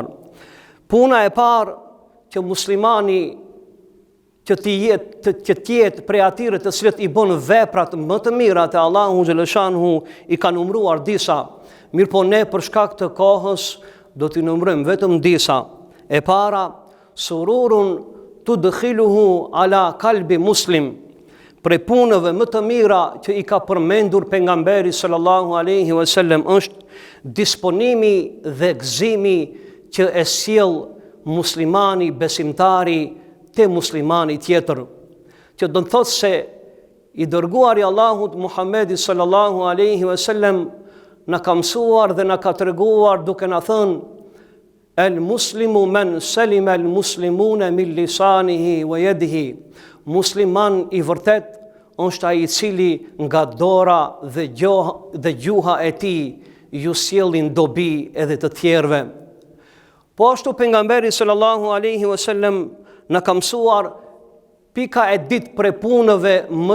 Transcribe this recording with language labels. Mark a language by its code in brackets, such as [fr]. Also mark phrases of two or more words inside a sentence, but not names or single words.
[sq] Puna e parë që muslimani që të jetë prej atyre të cilët i bën veprat më të mira te Allahu xhaleshanhu, i ka numruar disa. Mirë po ne për shkak të kohës do t'i numrojmë vetëm disa. E para, [ar] سرور تدخله على قلب مسلم. [sq] Prej punëve më të mira që i ka përmendur pejgamberi [ar] صلى الله عليه وسلم [sq] është disponimi dhe gëzimi që e sjell muslimani besimtari te muslimani tjetër. Që do të thotë se i dërguari Allahut Muhammedi [ar] صلى الله عليه وسلم [sq] na ka mësuar dhe na ka treguar duke na thënë: [ar] المسلم من سلم المسلمون من لسانه ويده. [sq] Musliman i vërtet është ai i cili nga dora dhe gjuha e tij ju sjellin dobi edhe të tjerëve. Po ashtu pejgamberi [ar] صلى الله عليه وسلم [sq] na ka mësuar pika e ditë për punëve më